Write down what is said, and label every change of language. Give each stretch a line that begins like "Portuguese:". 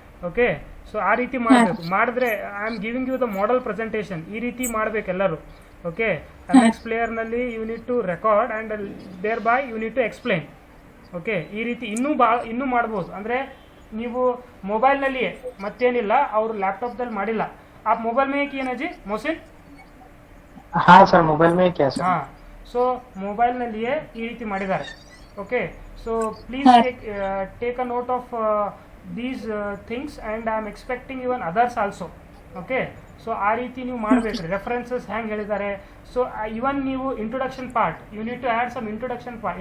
Kannada: Okay, so ಆ ರೀತಿ ಮಾಡಬೇಕು. ಮಾಡಿದ್ರೆ
English: I am giving you the model presentation,
Kannada: ಈ ರೀತಿ ಮಾಡ್ಬೇಕು ಎಲ್ಲರೂ.
English: Okay, next ಪ್ಲೇಯರ್ನಲ್ಲಿ you need to record and thereby you need to explain.
Kannada: Okay, ಈ ರೀತಿ ಇನ್ನೂ ಮಾಡ್ಬೋದು. ಅಂದರೆ ನೀವು ಮೊಬೈಲ್ನಲ್ಲಿಯೇ, ಮತ್ತೇನಿಲ್ಲ, ಅವರು ಲ್ಯಾಪ್ಟಾಪ್ದಲ್ಲಿ ಮಾಡಿಲ್ಲ.
Hindi: ಆ ಮೊಬೈಲ್ ಮೇ किए ना जी मोहसिन? हाँ सर, मोबाइल में ही क्या सर?
Kannada: ಹಾಂ, ಸೊ ಮೊಬೈಲ್ನಲ್ಲಿಯೇ ಈ ರೀತಿ ಮಾಡಿದ್ದಾರೆ.
English: Okay, so please take a note of these things and I am expecting even others also.
Kannada: Okay, so ಆ ರೀತಿ ನೀವು ಮಾಡಬೇಕು. ರೆಫರೆನ್ಸಸ್ ಹೆಂಗೆ ಹೇಳಿದ್ದಾರೆ.
English: So even ನೀವು introduction part, you need to add some introduction part.